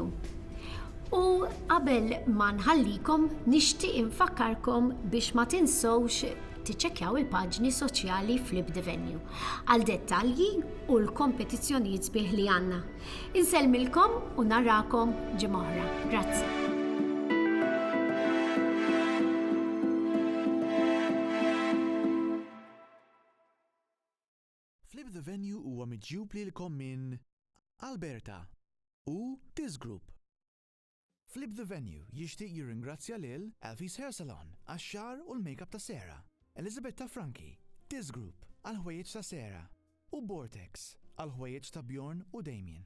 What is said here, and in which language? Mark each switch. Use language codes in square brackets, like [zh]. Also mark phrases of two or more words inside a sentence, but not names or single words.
[mt] U qabel ma nħallikom nixtieq infakkarkom biex ma tinsewx tiċċekkjaw il-paġni soċjali Flip the Venue għal dettalji u l-kompetizzjonijiet sbieħ li għandna. Insellmilkom u narakom ġimgħa oħra. Grazzi. Flip the Venue huwa miġjub lilkom minn Alberta u This Group. Flip the Venue jixtieq jirringrazzja lil Elfie's Hair Salon għax-xagħar u l-makeup ta' Sera, Elizabeth ta' Franki, This Group għal-ħwejjeġ ta' Sera u Vortex għal-ħwejjeġ ta' Bjorn u Damien.